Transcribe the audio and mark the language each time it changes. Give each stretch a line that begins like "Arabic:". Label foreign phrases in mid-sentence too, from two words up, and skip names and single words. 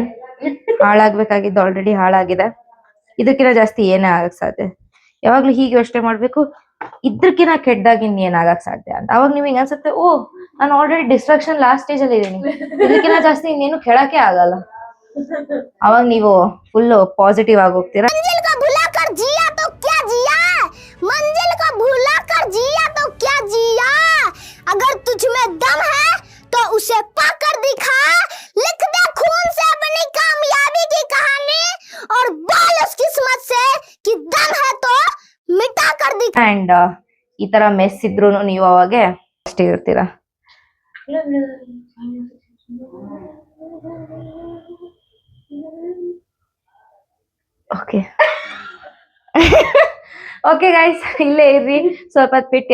Kannada: ಹಾಳಾಗ್ಬೇಕಾಗಿದ್ದು ಆಲ್ರೆಡಿ ಹಾಳಾಗಿದೆ. ಇದಕ್ಕಿಂತ ಜಾಸ್ತಿ ಏನೇ ಆಗಕ್ ಸಾಧ್ಯ. ಯಾವಾಗ್ಲೂ ಹೀಗೆ ಯೋಚನೆ ಮಾಡ್ಬೇಕು, ಇದ್ರಕ್ಕಿಂತ ಕೆಟ್ಟದಾಗಿ ಏನ್ ಆಗಕ್ ಸಾಧ್ಯ ಅಂತ. ಅವಾಗ ನಿಮಗೆ ಅನ್ಸುತ್ತೆ, ಓ ನಾನು ಆಲ್ರೆಡಿ
English: destruction last stage
Kannada: ಅಲ್ಲಿ ಇದೀನಿ, ಇದಕ್ಕಿಂತ ಜಾಸ್ತಿ ಇನ್ನೇನು ಕೆಳಕ್ಕೆ ಆಗಲ್ಲ. ಅವಾಗ ನೀವು
English: full positive
Kannada: ಆಗಿ ಹೋಗ್ತೀರಾ.
Hindi: मंजिल को भूला कर जिया तो क्या जिया, अगर तुझ में दम है तो उसे पाकर दिखा, लिख दे खून से अपनी कामयाबी की कहानी और बोल उस किस्मत से कि दम है तो मिटा कर दिखा.
Kannada: ಅಂಡ್ ಈ ತರ ಮೆಸ್ ಇದ್ರು ನೀವು ಅವಾಗ ಅಷ್ಟೇ ಇರ್ತೀರಾ.
English: okay okay guys,
Kannada: ಇಲ್ಲೇ ಇರ್ರಿ ಸ್ವಲ್ಪ ಹೊತ್ತು ಬಿಟ್ಟು.